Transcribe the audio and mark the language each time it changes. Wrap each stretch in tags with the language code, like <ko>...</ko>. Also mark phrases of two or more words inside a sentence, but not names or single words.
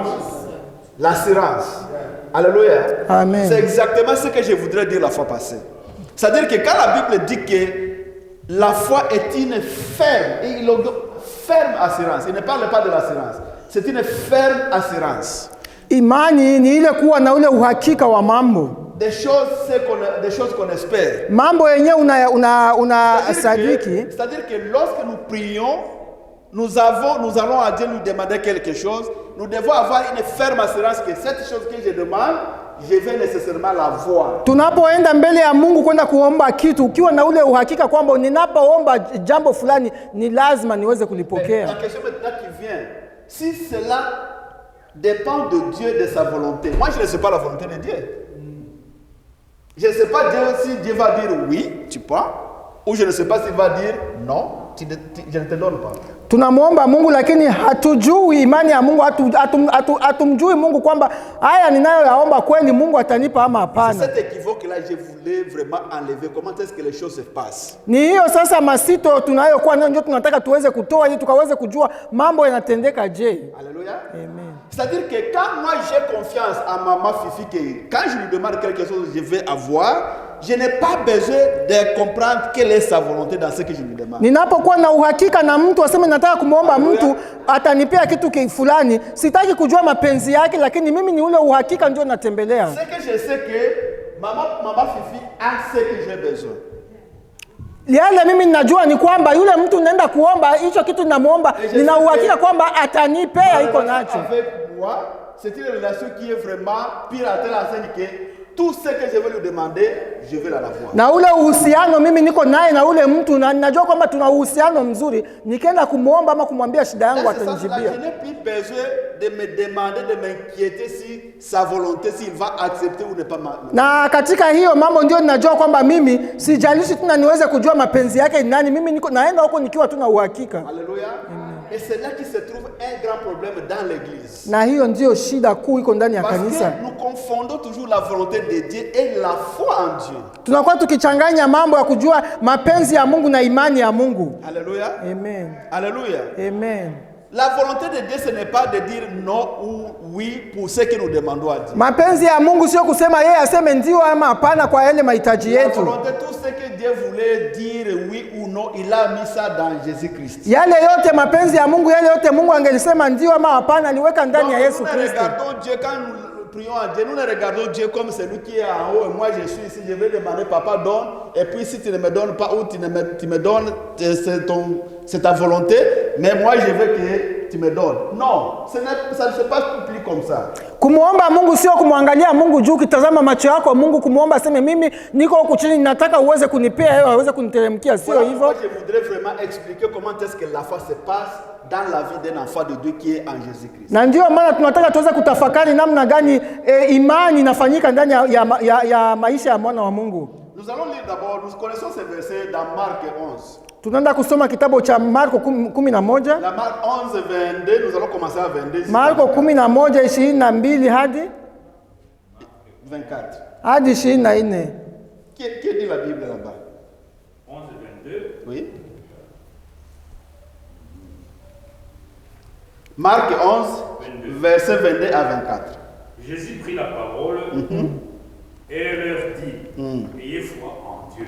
<fr>L'assurance. Alléluia. Amen. C'est exactement ce que je voudrais dire la fois passée. C'est-à-dire que quand la Bible dit que la foi est une ferme assurance, il ne parle pas de l'assurance, c'est une ferme assurance.</fr> <sw>Imani ni ile kuwa na ule uhakika wa mambo.</sw> <fr>Des choses qu'on espère.</fr> <sw>Mambo yenye una sadiki.</sw> <fr>C'est-à-dire que lorsque nous prions, nous allons à Dieu nous demander quelque chose, nous devons avoir une ferme assurance que cette chose que je demande, je vais nécessairement la voir.</fr> <sw>Tunapoenda mbele ya Mungu kwenda kuomba kitu, ukiwa na ule uhakika kwamba ninapoomba jambo fulani ni lazima niweze kulipokea.</sw> <fr>La question maintenant qui vient, si cela dépend de Dieu, de sa volonté. Moi, je ne sais pas la volonté de Dieu. Je ne sais pas si Dieu va dire oui, tu prends, ou je ne sais pas s'il va dire non, je ne te donne pas.</fr> <sw>Tunamwomba Mungu lakini hatujui imani ya Mungu, hatumjui Mungu kwamba haya ninayoyaomba kweli Mungu atanipa ama hapana.</sw> <fr>C'est cet équivoque là je voulais vraiment enlever. Comment est-ce que les choses se passent?</fr> <sw>Ni hiyo sasa masito tunayokuwa nayo ndio tunataka tuweze kutoa ili tukaweze kujua mambo yanatendeka je.</sw> <fr>Alléluia. Amen. C'est-à-dire que quand moi j'ai confiance en maman Fifi, que quand je lui demande quelque chose je vais avoir, je n'ai pas besoin de comprendre quelle est sa volonté dans ce que je lui demande.</fr> <sw>Ninapokuwa na uhakika na mtu aseme nataka kumuomba mtu atanipea kitu fulani, sitaki kujua mapenzi yake, lakini mimi ni ule uhakika ndio natembelea.</sw> <fr>C'est que je sais que maman Fifi a ce que j'ai besoin.</fr> <sw>Yale mimi ninajua ni kwamba yule mtu naenda kuomba hicho kitu ninamuomba, nina uhakika kwamba atanipea iko nacho.</sw> <fr>Avec moi, c'est une relation qui est vraiment pire à telle enseigne que tout ce que je vais lui demander, je vais l'avoir.</fr> <sw>Na ule uhusiano mimi niko naye na ule mtu na ninajua kwamba tuna uhusiano mzuri, nikienda kumuomba ama kumwambia shida yangu atanijibia.</sw> <fr>Je n'ai plus besoin de me demander, de m'inquiéter si sa volonté, s'il va accepter ou ne pas.</fr> <sw>Na katika hiyo mambo ndio ninajua kwamba mimi sijalishi tuna niweze kujua mapenzi yake ni nani, mimi niko naenda huko nikiwa tuna uhakika.</sw> <fr>Alléluia. Et c'est là qu'il se trouve un grand problème dans l'église.</fr> <sw>Na hiyo ndio shida kuu iko ndani ya kanisa.</sw> <fr>Parce que nous confondons toujours la volonté de Dieu et la foi en Dieu.</fr> <sw>Tunakuwa tukichanganya mambo ya kujua mapenzi ya Mungu na imani ya Mungu.</sw> <fr>Alléluia. Amen. Alléluia. Amen. La volonté de Dieu, ce n'est pas de dire non ou oui pour ce que nous demandons à Dieu.</fr> <sw>Mapenzi ya Mungu sio kusema yeye aseme ndio ama hapana kwa yale mahitaji</sw> <fr>La</fr> <sw>yetu.</sw> <fr>volonté, tout ce que Dieu voulait dire oui ou non, il a mis ça dans Jésus-Christ.</fr> <sw>Yale yote mapenzi ya Mungu, yale yote Mungu angelisema ndio ama hapana, aliweka ndani ya Yesu</sw> <fr>Nous</fr> <sw>Kristo.</sw> <fr>regardons Dieu quand nous prions à Dieu, nous ne regardons Dieu comme celui qui est en haut et moi je suis ici, je vais demander papa donne et puis si tu ne me donnes pas ou tu me donnes, c'est ta volonté, mais moi je veux que tu me donnes. Non, ça ne se passe plus comme ça.</fr> <sw>Kumuomba Mungu sio kumwangalia Mungu juu kitazama macho yako Mungu kumuomba aseme mimi niko huku chini nataka uweze kunipea hewa uweze kuniteremkia, sio hivyo.</sw> <fr>Moi je voudrais vraiment expliquer comment est-ce que la foi se passe dans la vie d'un enfant de Dieu qui est en Jésus-Christ.</fr> <sw>Na ndio maana tunataka tuweze kutafakari namna gani imani inafanyika ndani ya maisha ya mwana wa Mungu.</sw> <fr>Nous allons lire d'abord, nous connaissons ce verset dans Marc 11.</fr> <sw>Tunaenda kusoma kitabu cha Marko 11.</sw> <fr>La Marc 11, 22, nous allons commencer à 22.</fr> <sw>Marko 11:22 hadi 24. hadi 24.</sw> <fr>Qui dit la Bible là-bas? 11 et 22. Oui. Marc 11, 22. verset 22 à 24. Jésus prit la parole et leur dit, ayez foi en Dieu.</fr>